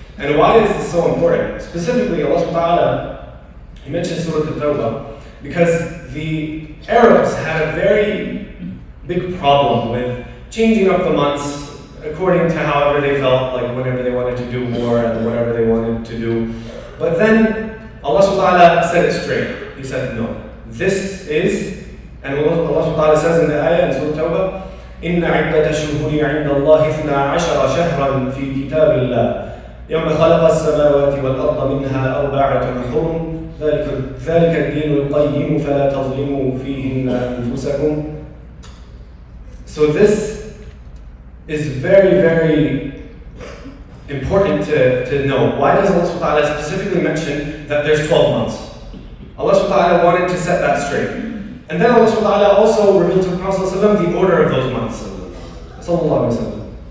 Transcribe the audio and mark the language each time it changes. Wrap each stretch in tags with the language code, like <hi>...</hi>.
<en>And why is this so important? Specifically, Allah subhanahu wa ta'ala, He mentioned Surah Al-Tawbah, because the Arabs had a very big problem with changing up the months according to however they felt, whenever they wanted to do more and whatever they wanted to do. But then Allah subhanahu wa ta'ala said it straight. He said, no, this is, and Allah subhanahu wa ta'ala says in the ayah in Surah Al-Tawbah,</en> <ar>إِنَّ عِدَّةَ الشُّهُورِ عِنْدَ اللَّهِ 12 شَهْرًا فِي كِتَابِ اللَّهِ يوم خلق السماوات والأرض منها أربعة حرم ذلك الدين القيم فلا تظلموا فيهن أنفسكم.</ar> <en>So this is very, very important to know. Why does Allah subhanahu wa ta'ala specifically mention that there's 12 months? Allah subhanahu wa ta'ala wanted to set that straight. And then Allah subhanahu wa ta'ala also revealed to the Prophet the order of those months. Sallallahu alayhi wa sallam.</en>